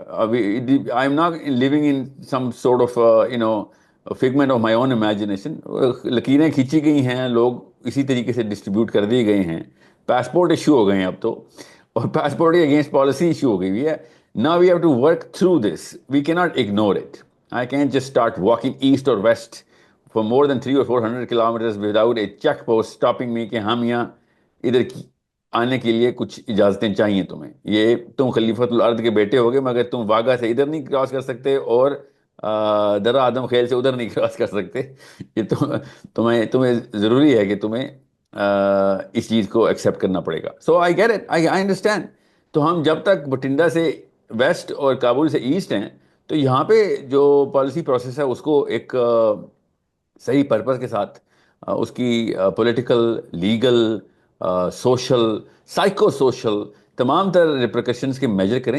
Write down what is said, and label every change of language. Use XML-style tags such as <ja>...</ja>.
<en>I am not living in some sort of figment of my own imagination.</en> <ur>لکیریں کھینچی گئی ہیں، لوگ اسی طریقے سے ڈسٹریبیوٹ کر دیے گئے ہیں. پاسپورٹ ایشو ہو گئے ہیں اب تو، اور پاسپورٹ کے اگینسٹ پالیسی ایشو ہو گئی ہوئی ہے.</ur> <en>Now we have to work through this. We cannot ignore it. I can't just start walking east or west for more than 300 or 400 kilometers without a check post stopping me</en> <ur>کہ ہم یہاں ادھر آنے کے لیے کچھ اجازتیں چاہیے تمہیں. یہ تم خلیفۃ الارض کے بیٹے ہوگے مگر تم واگا سے ادھر نہیں کراس کر سکتے اور درہ آدم خیل سے ادھر نہیں کراس کر سکتے. یہ تمہیں ضروری ہے کہ تمہیں اس چیز کو ایکسیپٹ کرنا پڑے گا.</ur> <en>So I get it, I understand.</en> <ur>تو ہم جب تک بٹھنڈا سے ویسٹ اور کابل سے ایسٹ ہیں تو یہاں پہ جو پالیسی پروسیس ہے اس کو ایک صحیح پرپز کے ساتھ اس کی political, legal, social, psycho social تمام تر ریپریکشنز کے میجر کریں.</ur>